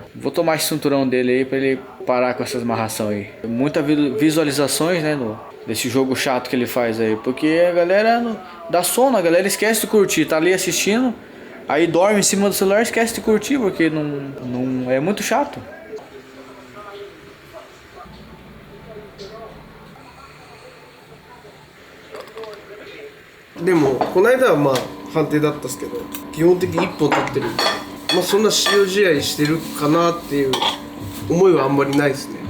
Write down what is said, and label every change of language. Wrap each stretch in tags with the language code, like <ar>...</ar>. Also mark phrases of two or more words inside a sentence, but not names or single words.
<pt>Vou tomar esse cinturão dele aí pra ele parar com essas amarrações aí. Muitas visualizações, né, desse jogo chato que ele faz aí, porque a galera dá sono, a galera esquece de curtir, tá ali assistindo, aí dorme em cima do celular e esquece de curtir, porque não é muito chato.</pt> <ja>でもこの間はまあ判定だったんですけど基本的に1本取ってるんで、まあそんな使用試合してるかなっていう思いはあんまりないですね。</ja>